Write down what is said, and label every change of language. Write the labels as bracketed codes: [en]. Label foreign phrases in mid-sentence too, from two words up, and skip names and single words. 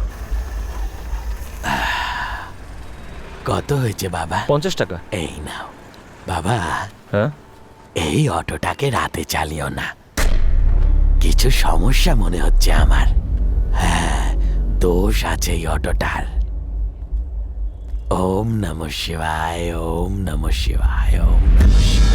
[bn] কত হয়েছে বাবা? 50 টাকা। এই নাও বাবা। হ্যাঁ, এই অটোটাকে রাতে চালিও না, কিছু সমস্যা মনে হচ্ছে আমার। হ্যাঁ, দোষ আছে এই অটোটার। [sa] ওম নমঃ শিবায়, ওম নমঃ শিবায়, ওম নমঃ শিবায়।